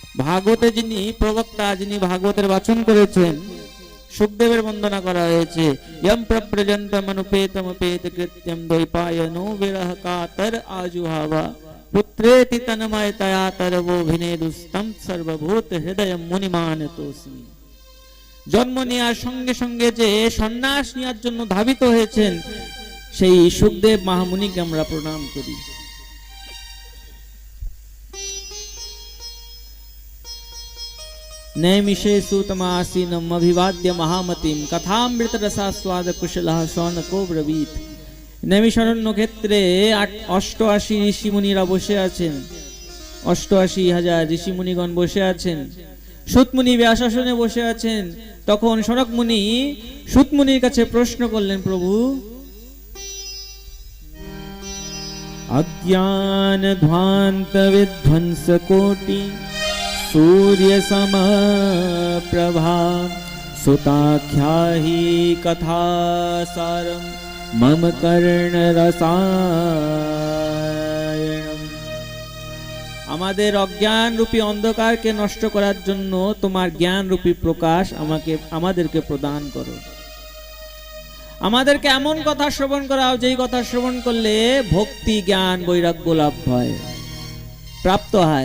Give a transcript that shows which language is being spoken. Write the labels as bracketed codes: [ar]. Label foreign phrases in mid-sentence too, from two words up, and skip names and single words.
[bn] ভাগবতে যিনি প্রবক্তা, যিনি ভাগবতের বাচন করেছেন, সুখদেবের বন্দনা করা হয়েছে। [sa] यम प्रव्रजन्तम अनुपेतमुपेत कृत्यम द्वैपायनो विरह कातर आजुहावा पुत्रेति तन्मयतया तरवो भिनेदुस्तम सर्वभूत हृदय मुनिमानतोऽस्मि। [bn] জন্ম নেওয়ার সঙ্গে সঙ্গে যে সন্ন্যাস নেওয়ার জন্য ধাবিত হয়েছেন, সেই সুখদেব মহামুনিকে আমরা প্রণাম করি। [sa] नैमिषे सूतमासीनम अभिवाद्य महामतिम कथामृत रसास्वाद कुशलः शौनको ब्रवीत। नैमिषारण्य क्षेत्रे [bn] 88 ঋষিমুনিরা বসে আছেন, 88,000 ঋষিমুনিগণ বসে আছেন। সুতমুনি ব্যাসাসনে বসে আছেন। তখন সনক মুনি সুতমুনির কাছে প্রশ্ন করলেন, প্রভু, [sa] अज्ञान ध्वांत विध्वंस कोटि सूर्य सम प्रभा सुताख्याहि कथा सारम मम कर्ण रसायनम। [bn] আমাদের অজ্ঞান রূপী অন্ধকারকে নষ্ট করার জন্য তোমার জ্ঞান রূপী প্রকাশ আমাদেরকে প্রদান করো। আমাদেরকে এমন কথা শ্রবণ করাও যেই কথা শ্রবণ করলে ভক্তি জ্ঞান বৈরাগ্য লাভ হয়, প্রাপ্ত হয়।